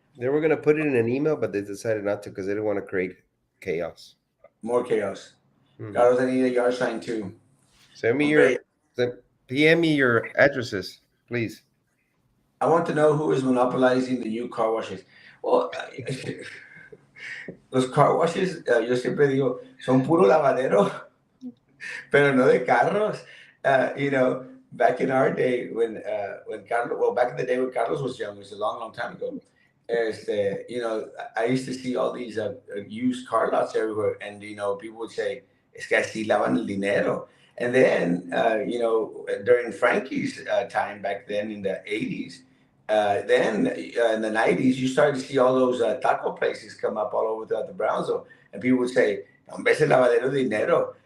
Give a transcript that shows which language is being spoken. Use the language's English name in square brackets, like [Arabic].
[English] They were gonna put it in an email, but they decided not to because they didn't want to create chaos. More chaos. Hmm. Carlos, I need a yard sign too. Send me [Spanish] Hombre, [English] PM me your addresses, please. I want to know who is monopolizing the new car washes. [Spanish] Well, los car washes, yo siempre digo, son puro lavadero, pero no de carros. [English] Back in our day when Carlos, well, back in the day when Carlos was young, it was a long, long time ago. I used to see all these used car lots everywhere, and people would say, [Spanish] "Es que así lavan el dinero." [English] And then, during Frankie's time back then in the '80s, then in the '90s, you started to see all those taco places come up all over throughout the Brownsville, and people would say, [Spanish] "Hombre, ese lavadero de dinero."